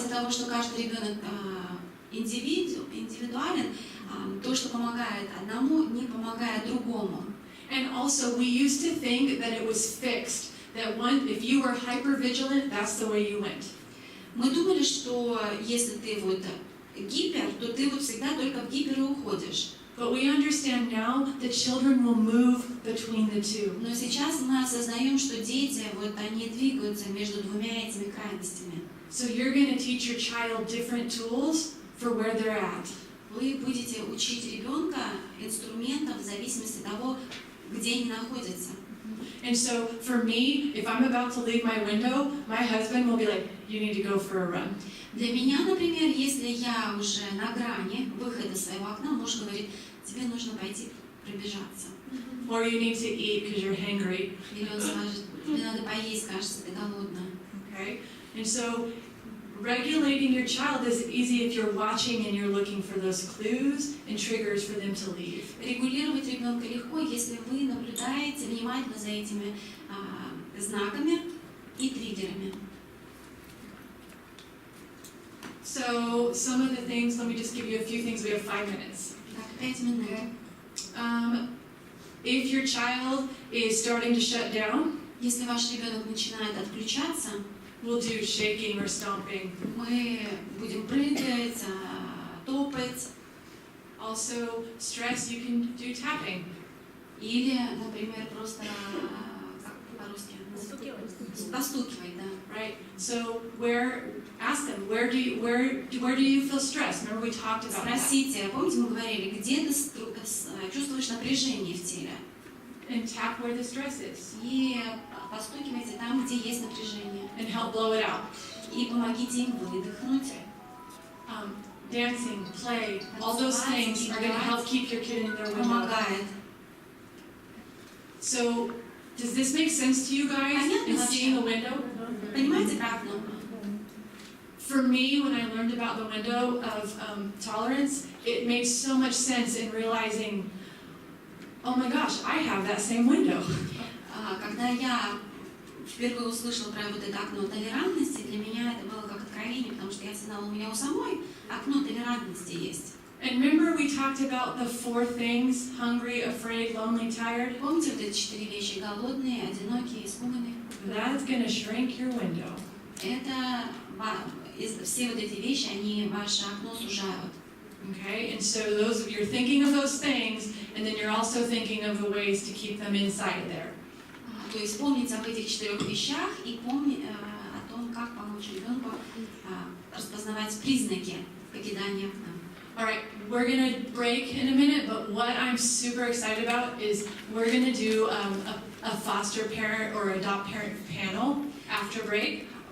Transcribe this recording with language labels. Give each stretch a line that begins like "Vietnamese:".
Russian: Из-за того, что каждый ребенок индивидуален, то, что помогает одному, не помогает другому.
English: And also, we used to think that it was fixed, that if you were hypervigilant, that's the way you went.
Russian: Мы думали, что если ты вот гипер, то ты вот всегда только в гипер и уходишь.
English: But we understand now that children will move between the two.
Russian: Но сейчас мы осознаем, что дети, вот они двигаются между двумя этими крайностями.
English: So you're going to teach your child different tools for where they're at.
Russian: Вы будете учить ребенка инструментов в зависимости от того, где они находятся.
English: And so for me, if I'm about to leave my window, my husband will be like, you need to go for a run.
Russian: Для меня, например, если я уже на грани выхода своего окна, муж говорит, тебе нужно пойти пробежаться.
English: Or you need to eat because you're hangry.
Russian: Или он скажет, тебе надо поесть, кажется, ты голодна.
English: Okay? And so regulating your child is easy if you're watching and you're looking for those clues and triggers for them to leave.
Russian: Регулировать ребенка легко, если вы наблюдаете внимательно за этими знаками и триггерами.
English: So some of the things, let me just give you a few things. We have 5 minutes.
Russian: Так, 5 минут.
English: If your child is starting to shut down,
Russian: если ваш ребенок начинает отключаться,
English: we'll do shaking or stomping.
Russian: Мы будем прыгать, топать.
English: Also, stress, you can do tapping.
Russian: Или, например, просто как по-русски? Постукивать, да.
English: Right. So ask them, where do you feel stress? Remember we talked about that.
Russian: Спросите, помните, мы говорили, где ты чувствуешь напряжение в теле?
English: And tap where the stress is.
Russian: И постукивайте там, где есть напряжение.
English: And help blow it out.
Russian: И помогите им выдохнуть.
English: Dancing, play, all those things are going to help keep your kid in their window.
Russian: Помогает.
English: So, does this make sense to you guys? And seeing the window?
Russian: Понимаете, как?
English: For me, when I learned about the window of tolerance, it made so much sense in realizing, oh my gosh, I have that same window.
Russian: Когда я впервые услышала про вот это окно толерантности, для меня это было как откровение, потому что я знала, у меня у самой окно толерантности есть.
English: And remember we talked about the 4 things: hungry, afraid, lonely, tired?
Russian: Помните вот эти 4 вещи: голодные, одинокие, испуганные?
English: That's going to shrink your window.
Russian: Это все вот эти вещи, они ваше окно сужают.
English: Okay, and so you're thinking of those things, and then you're also thinking of the ways to keep them inside there.
Russian: То есть помнить об этих 4 вещах и помнить о том, как помочь ребенку распознавать признаки покидания окна.
English: All right, we're going to break in a minute, but what I'm super excited about is we're going to do a foster parent or adopt parent panel after break.